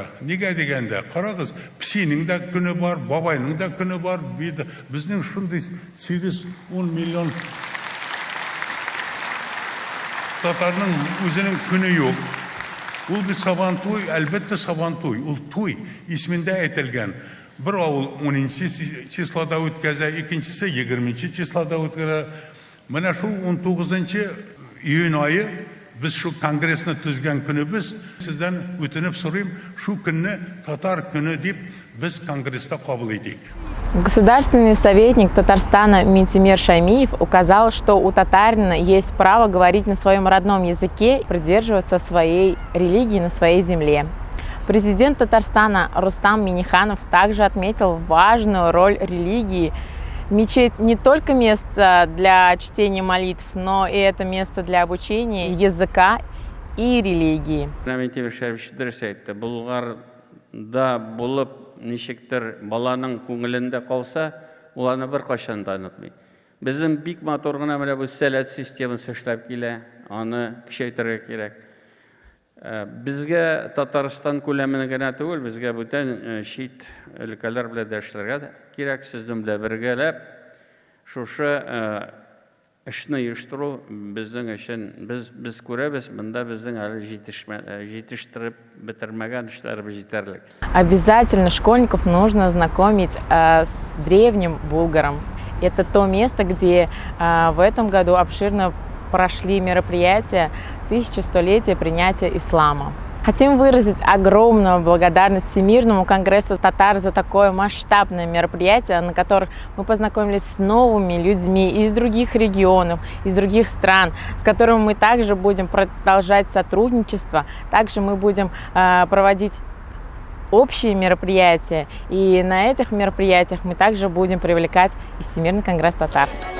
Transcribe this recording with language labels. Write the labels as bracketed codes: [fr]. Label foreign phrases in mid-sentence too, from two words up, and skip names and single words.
[tt] Нигә дигәндә, карагыз, псинең дә көне бар, бабайның да көне бар, безнең шундый 8-10 миллион татарның үзенең көне юк. Ул бит Сабантуй, әлбәттә Сабантуй, ул туй исмендә әйтелгән. Бер авыл 10 числода үткәзә, икенчесе 20 числода үткәрә. Менә шул 19 июнь айы [uz] biz şu kongresni tuzgan kuni biz sizdan o'tinib so'rayim, shu kunni tatar kuni deb biz kongressda qabul etdik. [ru] Государственный советник Татарстана Минтимир Шаймиев указал, что у татарина есть право говорить на своем родном языке и придерживаться своей религии на своей земле. Президент Татарстана Рустам Минниханов также отметил важную роль религии. Мечеть не только место для чтения молитв, но и это место для обучения языка и религии. [tt] Булгарда булып ничектер баланың күңелендә калса, ул аны бер кашан да онытмый. Безнең бик матур гына менә бу сәләт системасы эшләп килә, аны көчәйтергә кирәк. Безгә Татарстан күләменә генә түгел, безгә бүтән шит өлкәләр белән дә эшләргә кирәк, сезнең белән бергәләп шушы эшне оештыру безнең өчен без күрәбез, монда безнең әле җитештереп бетермәгән эшләребез җитәрлек. [ru] Обязательно школьников нужно знакомить с древним Булгаром. Это то место, где в этом году обширно прошли мероприятия 1100-летия принятия ислама. Хотим выразить огромную благодарность Всемирному конгрессу татар за такое масштабное мероприятие, на которых мы познакомились с новыми людьми из других регионов, из других стран, с которыми мы также будем продолжать сотрудничество. Также мы будем проводить общие мероприятия, и на этих мероприятиях мы также будем привлекать и Всемирный конгресс татар.